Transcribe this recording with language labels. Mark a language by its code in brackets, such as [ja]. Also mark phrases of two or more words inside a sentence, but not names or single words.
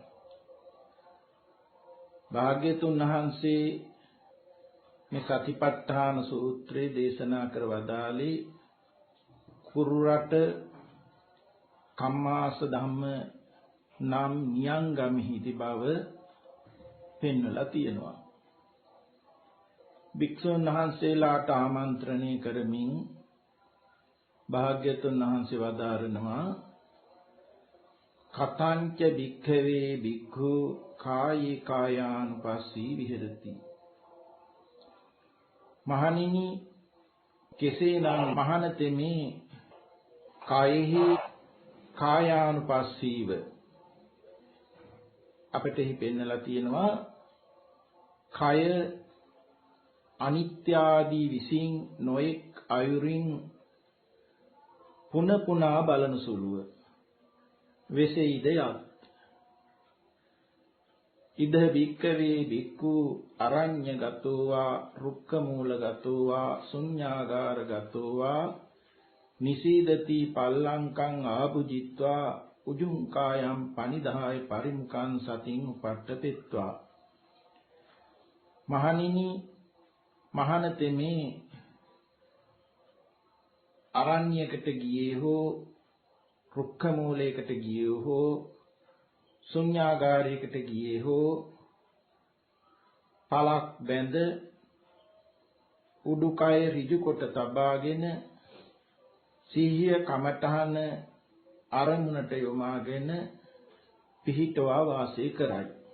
[si] භාග්‍යවතුන් වහන්සේ මේ සතිපට්ඨාන සූත්‍රය දේශනා කර වදාළේ කුරුරට කම්මාස ධම්ම නම් නියංගමෙහිදී බව පෙන්වලා තියෙනවා. භික්ෂුන් වහන්සේලාට ආමන්ත්‍රණය කරමින් භාග්‍යවතුන් වහන්සේ වදාරනවා [pi] කතංච භික්ඛවේ භික්ඛු කායේ කායානුපස්සී විහෙරති. [si] මහණෙනි කෙසේනම් මහණතෙමේ කායෙහි කායානුපස්සීව අපිට එහි පෙන්නලා තියෙනවා කය අනිත්‍ය ආදී විසින් නොඑක් අයුරින් පුන පුනා බලන සුළුව වෙසෙයිද යත් [pi] ඉද භික්ඛවේ භික්ඛු අරඤ්ඤගතෝ වා රුක්ඛමූලගතෝ වා ශුඤ්ඤාගාරගතෝ වා නිසීදති පල්ලංකං ආභුජිත්වා උජුං කායම් පනිදාය පරිමුඛං සතින් උපට්ඨපෙත්වා [si] මහණෙනි මහණතෙමේ අරණ්‍යයකට ගියේ හෝ රුක්ක මූලයකට ගියේ හෝ ශුන්‍යාගාරයකට ගියේ හෝ පලක් බැඳ උඩුකය ඍජු කොට තබාගෙන සිහිය කමඨහන අරමුණට යොමාගෙන පිහිටවා වාසය කරයි.